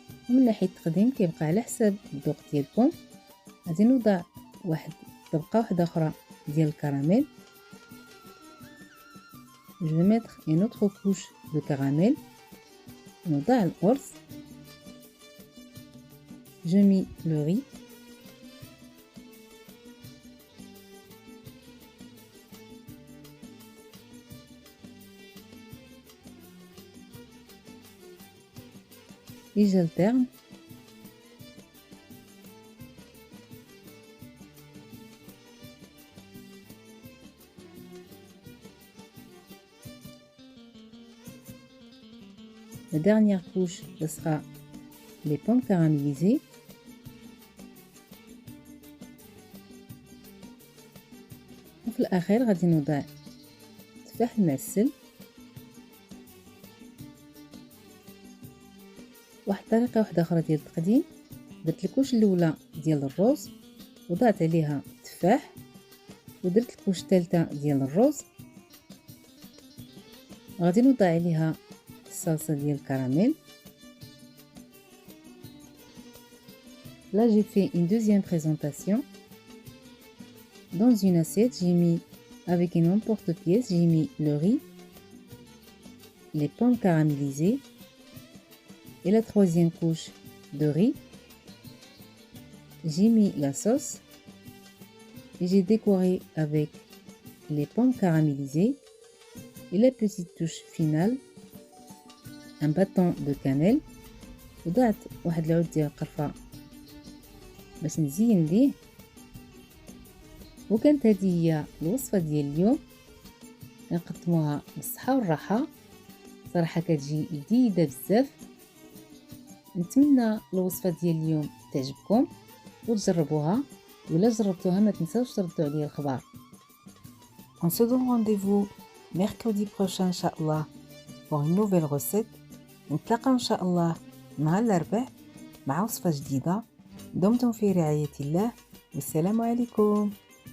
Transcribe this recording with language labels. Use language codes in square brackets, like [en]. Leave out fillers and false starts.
[ar] ومن ناحية التقديم كيبقى على حساب الذوق ديالكم. غادي نوضع طبقة واحدة أخرى ديال الكراميل. [fr] Je vais mettre une autre couche de caramel. [ar] نوضع الأرز. [fr] Je mets le riz. Et j'alterne. La dernière couche, ce sera les pommes caramélisées. [ar] وفي الأخير غادي نوضع التفاح المعسل. واحد الطريقه واحده اخرى ديال التقديم، درت الكوش الاولى ديال الرز وضعت عليها التفاح، ودرت الكوش الثالثه ديال الرز غادي نوضع عليها الصلصه ديال الكراميل. [fr] Là j'ai fait une deuxième présentation. Dans une assiette, j'ai mis avec une emporte-pièce, j'ai mis le riz, les pommes caramélisées et la troisième couche de riz. J'ai mis la sauce et j'ai décoré avec les pommes caramélisées et la petite touche finale, un bâton de cannelle. [ar] وضعت واحد العود ديال القرفة باش نزين ليه. وكانت هذه هي الوصفة ديال اليوم، كنقدموها بالصحة والراحة. صراحة كتجي لذيذة بزاف. نتمنى الوصفة ديال اليوم تعجبكم وتجربوها، ولا جربتوها ما تنساوش تردوا عليا الخبر. [fr] On se donne rendez-vous mercredi prochain [ar] إن شاء الله [fr] pour une nouvelle recette. [ar] نتلاقاو إن شاء الله نهار الأربعاء مع وصفة جديدة. دمتم في رعاية الله والسلام عليكم.